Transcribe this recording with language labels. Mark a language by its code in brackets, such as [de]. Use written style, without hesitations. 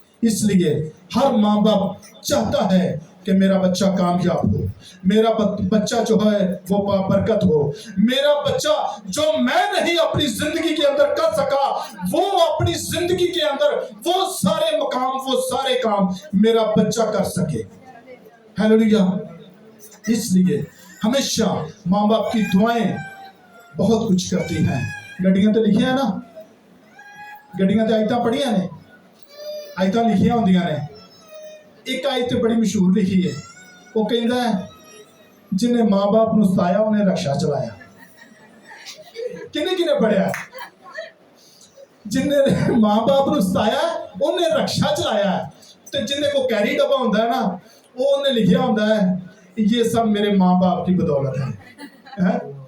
[ur] اس لیے ہر ماں باپ چاہتا ہے کہ میرا بچہ کامیاب ہو, میرا بچہ جو ہے وہ بابرکت ہو, میرا بچہ جو میں نہیں اپنی زندگی کے اندر کر سکا وہ اپنی زندگی کے اندر وہ سارے مقام, وہ سارے کام میرا بچہ کر سکے. ہیلیلویا. اس لیے ہمیشہ ماں باپ کی دعائیں بہت کچھ کرتی ہیں. [pa] گڈیاں تو لکھی ہیں نا, گڈیاں تو آیتاں پڑھیاں نے, آیتاں لکھیاں ہوندیاں نے. [ur] ایک آیت بڑی مشہور لکھی ہے, وہ کہتا ہے [pa] جن نے ماں باپ نو ستایا انہیں رکشا چلایا. کنے پڑھیا؟ جن نے ماں باپ نو ستایا انہیں رکشا چلایا ہے. [ur] تو جن کو کیری ڈبا ہوتا ہے نا, وہ انہیں لکھیا ہوتا ہے یہ سب میرے ماں باپ کی بدولت ہے.